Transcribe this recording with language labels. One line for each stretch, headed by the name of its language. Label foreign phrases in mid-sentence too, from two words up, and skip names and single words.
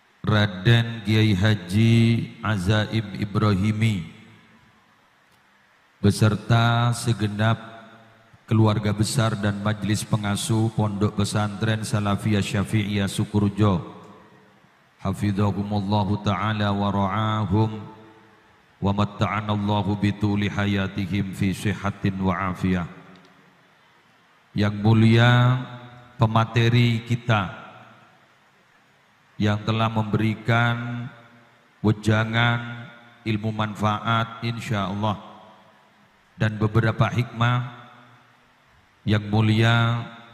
Indonesian: Raden Kiai Haji Azaim Ibrahimi beserta segenap keluarga besar dan majelis pengasuh Pondok Pesantren Salafiyah Syafi'iyah Sukurjo,
Arabic: حفظهم الله تعالى ورعاهم ومتعنا الله بطول حياتهم في صحة وعافية.
Indonesian: Yang mulia pemateri kita yang telah memberikan wejangan ilmu manfaat insyaallah dan beberapa hikmah, yang mulia